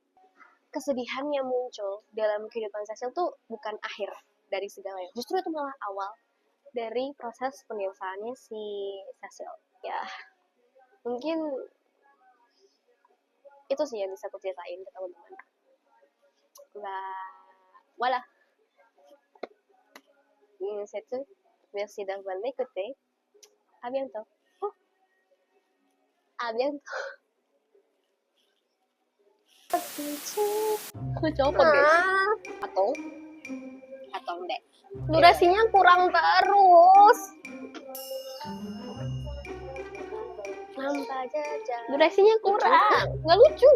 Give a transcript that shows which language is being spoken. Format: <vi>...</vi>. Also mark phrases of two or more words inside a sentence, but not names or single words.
<id>Kesedihan yang muncul dalam kehidupan Cecil tuh bukan akhir dari segalanya. Justru itu malah awal dari proses pendewasaannya si Cecil. Ya, mungkin itu sih yang bisa aku ceritain ke teman-teman.</id> <fr>Voilà. C'est tout. Merci d'avoir écouté. À bientôt. À bientôt.</fr> <id>Coba guys. Atau enggak. Durasinya kurang terus. Durasinya kurang. Nggak lucu.</id>